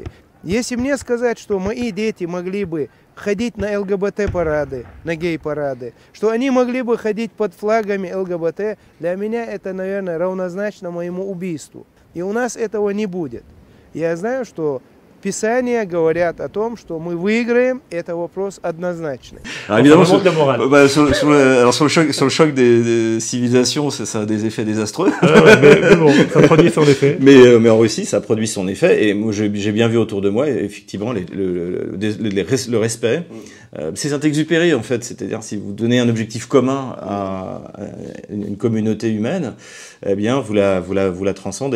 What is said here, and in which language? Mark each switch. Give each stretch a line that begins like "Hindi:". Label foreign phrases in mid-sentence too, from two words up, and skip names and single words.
Russian: Если мне сказать, что мои дети могли бы ходить на ЛГБТ-парады, на гей-парады, что они могли бы ходить под флагами ЛГБТ, для меня это, наверное, равнозначно моему убийству. И у нас этого не будет. Я знаю, что Писания говорят о том, что мы выиграем, это вопрос однозначный.
French: Alors évidemment, sur le choc des civilisations, ça a des effets désastreux. Mais bon, ça produit son effet. Mais en Russie, ça produit son effet. Et moi, j'ai bien vu autour de moi, effectivement, le respect. C'est Saint-Exupéry, en fait. C'est-à-dire, si vous donnez un objectif commun à une communauté humaine, eh bien, vous la transcendez.